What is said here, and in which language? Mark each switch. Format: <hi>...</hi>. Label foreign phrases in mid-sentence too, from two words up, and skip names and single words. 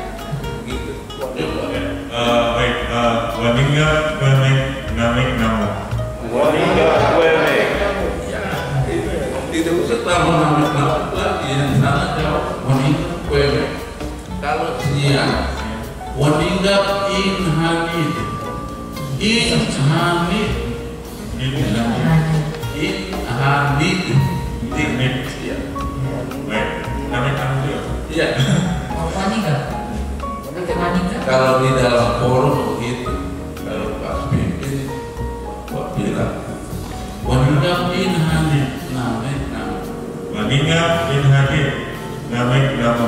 <id>Gitu. Baik,</id> <mrz>Waninga Wemek Namik Namo. Waninga Wemek.</mrz> <id>Tidak usah tambah nama lagi, yang sana jawab</id> <mrz>waninga Wemek.</mrz> <id>Kalau siang</id> <mrz>waninga Inhanid.</mrz> <id>Inhanid. Inhanid. Ya. Baik.</id> <mrz>Namik Namo</mrz> <id>juga. Ya.</id> <mrz>Waninga. Waninga.</mrz> <id>Kalau di dalam forum begitu, kalau pas pimpin, Pak bilang,</id> <mrz>waninga Inhanid. Waninga Inhanid Namik Namo.</mrz>